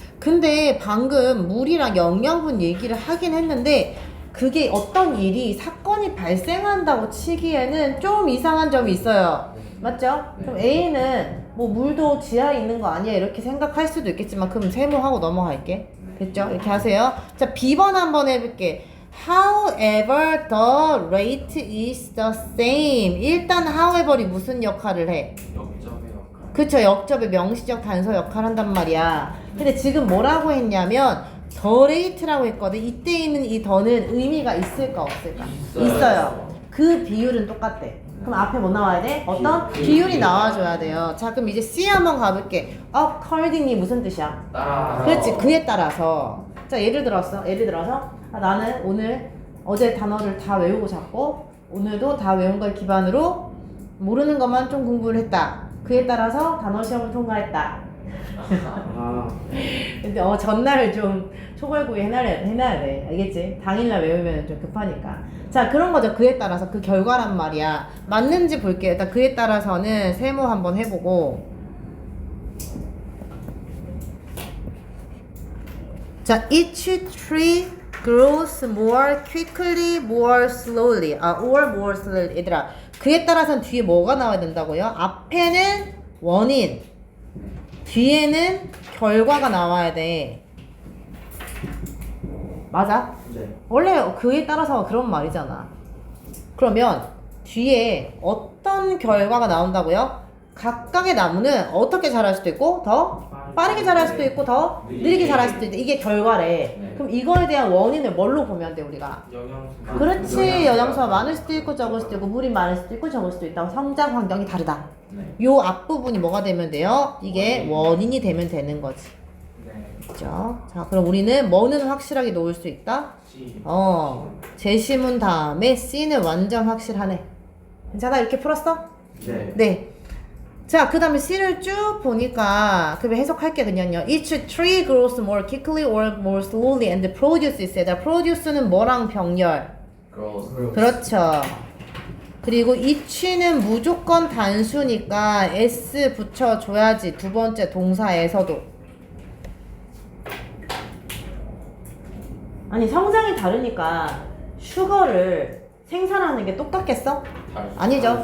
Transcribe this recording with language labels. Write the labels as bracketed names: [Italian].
[Korean] 근데 방금 물이랑 영양분 얘기를 하긴 했는데 그게 어떤 일이 사건이 발생한다고 치기에는 좀 이상한 점이 있어요. 맞죠? 그럼 A는 뭐 물도 지하에 있는 거 아니야 이렇게 생각할 수도 있겠지만 그럼 세모하고 넘어갈게. 됐죠? 이렇게 하세요. 자, B번 한번 해볼게. [English] However, the rate is the same. [Korean] 일단 however이 무슨 역할을 해? 그쵸, 역접의 명시적 단서 역할을 한단 말이야. 근데 지금 뭐라고 했냐면 [English] the rate [Korean] 라고 했거든. 이때 있는 이 더는 의미가 있을까 없을까? 있어요. 그 비율은 똑같대. 그럼 앞에 뭐 나와야 돼? 어떤 비율이 나와줘야 돼요. 자, 그럼 이제 C 한번 가볼게. according이 무슨 뜻이야? 따라. 그렇지, 그에 따라서. 자, 예를 들어서 나는 오늘 어제 단어를 다 외우고 잤고 오늘도 다 외운 걸 기반으로 모르는 것만 좀 공부를 했다. 그에 따라서 단어 시험을 통과했다. 근데 전날 좀 초벌구이 해놔야 돼. 알겠지? 당일날 외우면 좀 급하니까. 자, 그런 거죠. 그에 따라서 그 결과란 말이야. 맞는지 볼게요. 일단 그에 따라서는 세모 한번 해보고 [English] 자, each tree grows more quickly, more slowly. or more slowly. [Korean] 얘들아, 그에 따라서는 뒤에 뭐가 나와야 된다고요? 앞에는 원인, 뒤에는 결과가 나와야 돼. 맞아? 네. 원래 그에 따라서 그런 말이잖아. 그러면 뒤에 어떤 결과가 나온다고요? 각각의 나무는 어떻게 자랄 수도 있고 더 빠르게 자랄 수도 있고 더 느리게 자랄 수도 있다. 이게 결과래. 네. 그럼 이거에 대한 원인을 뭘로 보면 돼 우리가? 영양소. 그렇지. 영양소가 많을 수도 있고 적을 수도 있고 물이 많을 수도 있고 적을 수도 있다. 성장 환경이 다르다. 네. 요 앞부분이 뭐가 되면 돼요? 이게 원인이 되면 되는 거지. 네. 그죠? 자, 그럼 우리는 뭐는 확실하게 놓을 수 있다? C. 제시문 다음에 C는 완전 확실하네. 괜찮아? 이렇게 풀었어? 네. 네. 자, 그 다음에 C를 쭉 보니까, 그럼 해석할게, 그냥요. [English] Each tree grows more quickly or more slowly and produces. [Korean] produce는 뭐랑 병렬? [English] grows. [Korean] 그렇죠. 그리고 each는 무조건 단수니까 S 붙여줘야지. 두 번째 동사에서도. 아니, 성장이 다르니까 슈거를 생산하는 게 똑같겠어? 아니죠.